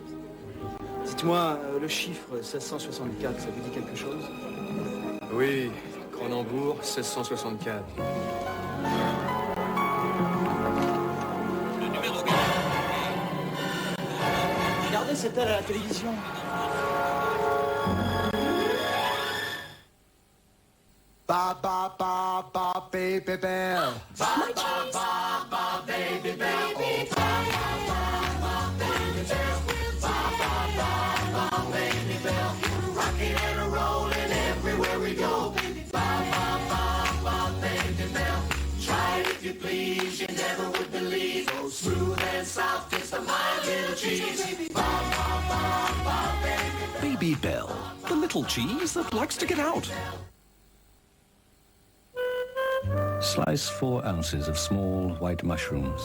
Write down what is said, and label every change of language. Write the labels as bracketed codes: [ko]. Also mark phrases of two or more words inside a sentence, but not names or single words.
[fr] Dites-moi, le chiffre 1664, ça vous dit quelque chose? Oui, Cronenbourg, 1664. Regardez cette telle à la télévision. [en] Ba ba ba ba baby bell. Ba ba ba ba baby bell. Oh, ba ba ba ba baby bell. Ba ba ba ba baby bell. Rocking and rolling everywhere we go. Ba ba ba ba baby bell. Try it if you please, you never would believe. So smooth and soft, it's the my little cheese. Ba ba ba ba baby. Baby Bell, the little cheese that likes to get out. Slice 4 ounces of small white mushrooms.